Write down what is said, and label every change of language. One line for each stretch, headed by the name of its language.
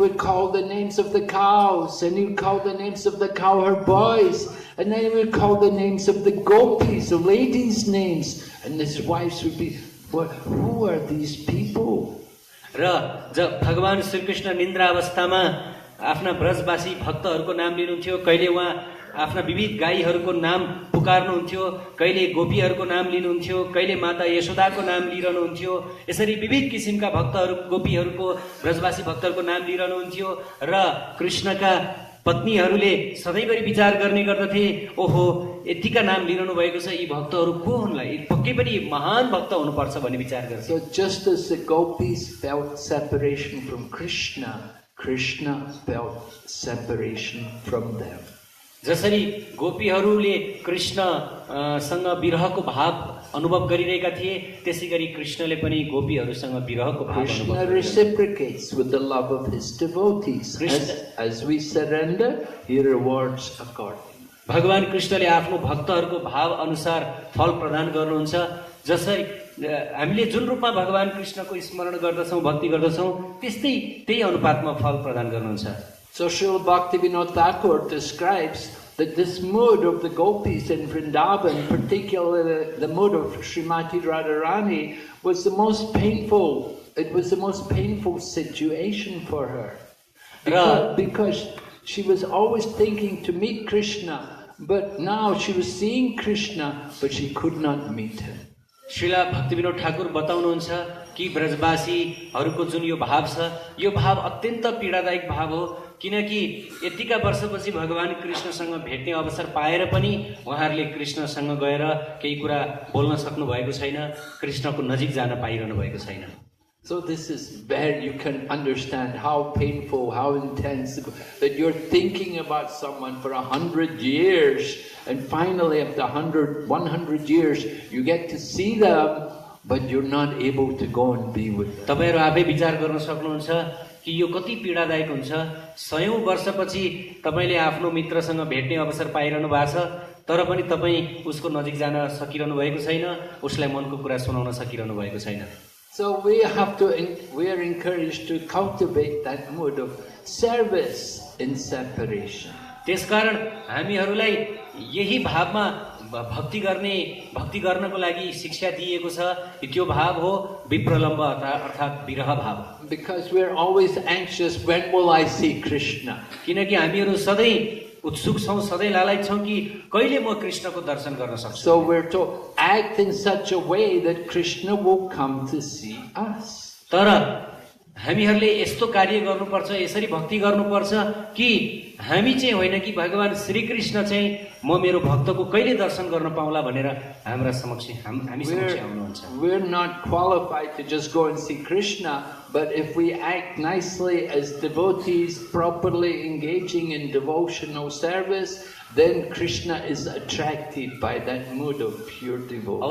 English: He would call the names of the cows, and he would call the names of the cowherd boys, and then he would call the names of the gopis, the ladies' names, and his wives would be, who are these people?
Nepali: र जब भगवान श्री कृष्ण निन्द्रा अवस्थामा आफ्ना ब्रजवासी भक्तहरूको नाम लिनुहुन्थ्यो कहिले उहाँ आफ्ना विविध गाईहरूको नाम पुकार्नुहुन्थ्यो कहिले गोपीहरूको नाम लिनुहुन्थ्यो कहिले माता यशोदाको नाम लिइरहनुहुन्थ्यो यसरी विविध किसिमका भक्तहरू गोपीहरूको ब्रजवासी भक्तहरूको नाम लिइरहनुहुन्थ्यो र कृष्णका पत्नीहरूले सधैँभरि विचार गर्ने गर्दथे ओहो यतिका नाम लिइरहनु भएको छ यी भक्तहरू को हुन् यी पक्कै पनि महान भक्त हुनुपर्छ भन्ने विचार गर्छ
English: So just as the gopis felt separation from Krishna, Krishna felt separation from them.
Nepali: जसरी गोपीहरूले कृष्णसँग विरहको भाव अनुभव गरिरहेका थिए त्यसैगरी कृष्णले पनि गोपीहरूसँग विरहको भाव
English: Krishna reciprocates with the love of his devotees. As we surrender, he rewards accordingly.
Nepali: भगवान कृष्णले आफ्नो भक्तहरूको भाव अनुसार फल प्रदान गर्नुहुन्छ जसरी हामीले जुन रूपमा भगवान कृष्णको स्मरण गर्दछौं भक्ति गर्दछौं त्यस्तै त्यही अनुपातमा फल प्रदान गर्नुहुन्छ
English: So Srila Bhaktivinoda Thakur describes that this mood of the gopis in Vrindavan, particularly the mood of Srimati Radharani, was the most painful. It was the most painful situation for her. Because she was always thinking to meet Krishna, but now she was seeing Krishna, but she could not meet him.
Nepali: Srila Bhaktivinod Thakur बताउनुहुन्छ कि ब्रजवासीहरूको जुन यो भाव छ यो भाव अत्यन्त पीडादायक भाव हो किनकि यतिका वर्षपछि भगवान कृष्णसँग भेट्ने अवसर पाएर पनि उहाँहरूले कृष्णसँग गएर केही कुरा बोल्न सक्नु भएको छैन कृष्णको नजिक जान पाइरहनु भएको छैन
English: So this is where you can understand how painful, how intense, that you're thinking about someone for 100 years, and finally after 100 years, you get to see them, but you're not able to go and be with them.
Nepali: तपाईहरु आफै विचार गर्न सक्नुहुन्छ कि यो कति पीडादायक हुन्छ 100औं वर्षपछि तपाईले आफ्नो मित्रसँग भेट्ने अवसर पाइरहनु भएको छ तर पनि तपाई उसको नजिक जान सकिरहनु भएको छैन उसलाई मनको कुरा सुनाउन सकिरहनु भएको छैन
English: So we are encouraged to cultivate that mood of service in separation.
Nepali: त्यसकारण हामीहरूलाई यही भावमा भक्ति गर्नको लागि शिक्षा दिएको छ कि त्यो भाव हो विप्रलम्ब अर्थात विरह भाव
English: Because we are always anxious, when will I see Krishna?
Nepali: किनकि हामीहरू सधैँ उत्सुक छौं सधैँ लालायित छौं कि कहिले म कृष्णको दर्शन गर्न सक्छु
English: So we're to act in such a way that Krishna will come to see us.
Nepali: तर हामीहरूले यस्तो कार्य गर्नुपर्छ यसरी भक्ति गर्नुपर्छ कि हामी चाहिँ होइन कि भगवान श्री कृष्ण चाहिँ म मेरो भक्तको कहिले दर्शन गर्न पाउला भनेर हामी समक्ष आउनुहुन्छ
English: We're not qualified to just go and see Krishna, but if we act nicely as devotees, properly engaging in devotional service, then Krishna is attracted by that mood of pure devotion.